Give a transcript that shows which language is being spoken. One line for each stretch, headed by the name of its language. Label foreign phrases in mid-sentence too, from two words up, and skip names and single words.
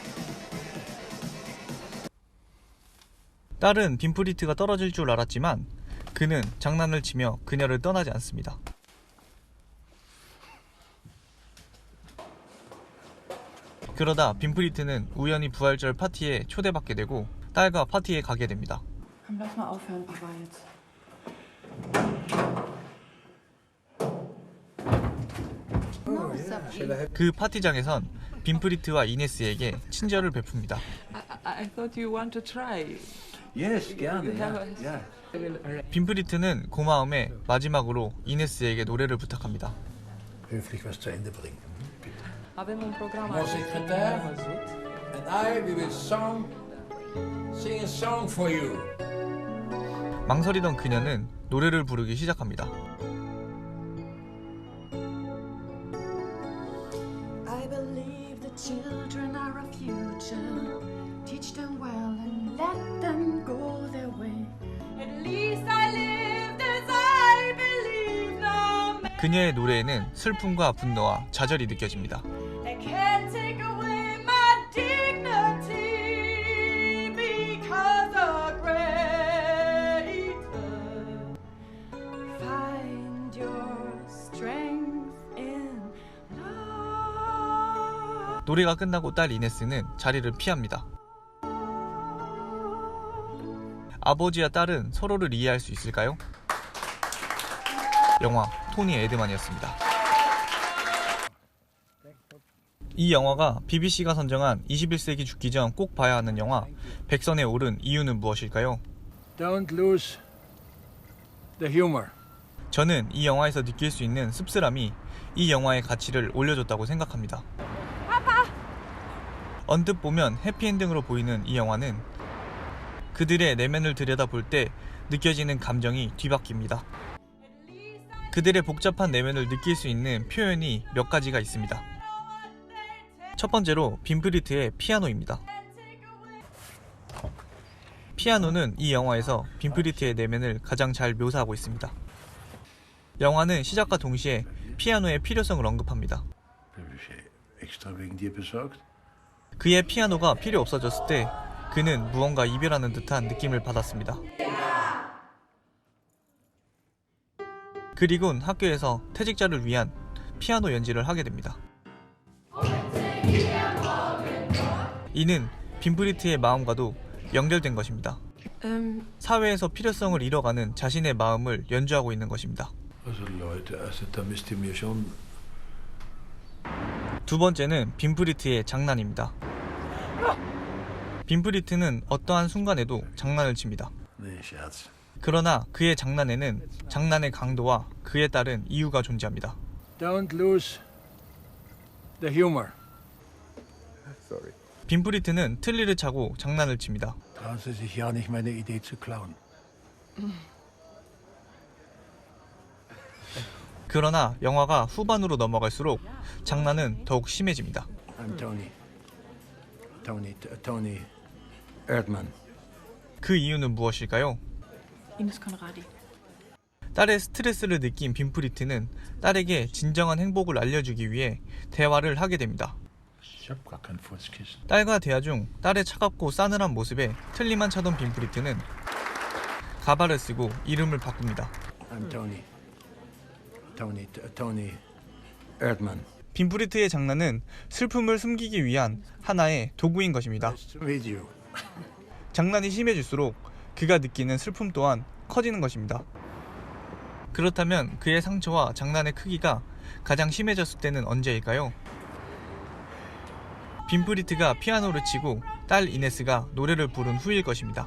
Korean: 딸은 빈프리트가 떨어질 줄 알았지만 그는 장난을 치며 그녀를 떠나지 않습니다. 그러다 빈프리트는 우연히 부활절 파티에 초대받게 되고 딸과 파티에 가게 됩니다.
German: Komm, lass mal aufhören, Papa, jetzt.
Korean: 그 파티장에선 빈프리트와 이네스에게 친절을 베풉니다.
English: I thought you want to try. Yes,
German: gerne. Ja, ja.
Korean: 빈프리트는 고마움에 마지막으로 이네스에게 노래를 부탁합니다.
German: Höflich was zu Ende bringen.
Romanian: Avem un program
French: Mon secrétaire
English: and I we will sing a song for you.
Korean: 망설이던 그녀는 노래를 부르기 시작합니다.
English: I believe the children are our future. Teach them well and let them go their way. At least I lived as I believe now.
Korean: 그녀의 노래에는 슬픔과 분노와 좌절이 느껴집니다.
English: They can't take away my dignity because a greater. Find your strength in love.
Korean: 노래가 끝나고 딸 이네스는 자리를 피합니다. 아버지와 딸은 서로를 이해할 수 있을까요? 영화 토니 에드만이었습니다. 이 영화가 BBC가 선정한 21세기 죽기 전 꼭 봐야 하는 영화 100선에 오른 이유는 무엇일까요?
English: Don't lose the humor.
Korean: 저는 이 영화에서 느낄 수 있는 씁쓸함이 이 영화의 가치를 올려줬다고 생각합니다. 언뜻 보면 해피엔딩으로 보이는 이 영화는 그들의 내면을 들여다볼 때 느껴지는 감정이 뒤바뀝니다. 그들의 복잡한 내면을 느낄 수 있는 표현이 몇 가지가 있습니다. 첫 번째로 빈프리트의 피아노입니다. 피아노는 이 영화에서 빈프리트의 내면을 가장 잘 묘사하고 있습니다. 영화는 시작과 동시에 피아노의 필요성을 언급합니다. Heb je extra wegen dir besorgt? 그의 피아노가 필요 없어졌을 때 그는 무언가 이별하는 듯한 느낌을 받았습니다. 그리곤 학교에서 퇴직자를 위한 피아노 연주를 하게 됩니다. 이는 빈프리트의 마음과도 연결된 것입니다. 사회에서 필요성을 잃어가는 자신의 마음을 연주하고 있는 것입니다.
German: Also Leute, also da müsst ihr mir schon...
Korean: 두 번째는 빈프리트의 장난입니다. 빈프리트는 어떠한 순간에도 장난을 칩니다.
German: Nee, Scherz.
Korean: 그러나 그의 장난에는 장난의 강도와 그에 따른 이유가 존재합니다.
English: Don't lose the humor.
Korean: 빈프리트는 틀니를 차고 장난을 칩니다.
German: Trauen Sie sich ja nicht, meine Idee zu klauen.
Korean: 그러나 영화가 후반으로 넘어갈수록 장난은 더욱 심해집니다.
English: I'm Tony Erdmann.
Korean: 그 이유는 무엇일까요? Ines Conradi. 딸의 스트레스를 느낀 빈프리트는 딸에게 진정한 행복을 알려주기 위해 대화를 하게 됩니다.
German: Ich hab gar kein Furzkissen.
Korean: 딸과 대화 중 딸의 차갑고 싸늘한 모습에 틀니만 차던 빈프리트는 가발을 쓰고 이름을 바꿉니다.
English: I'm Tony Erdmann.
Korean: 빈프리트의 장난은 슬픔을 숨기기 위한 하나의 도구인 것입니다.
English: Nice to meet you.
Korean: 장난이 심해질수록 그가 느끼는 슬픔 또한 커지는 것입니다. 그렇다면 그의 상처와 장난의 크기가 가장 심해졌을 때는 언제일까요? 빈프리트가 피아노를 치고 딸 이네스가 노래를 부른 후일 것입니다.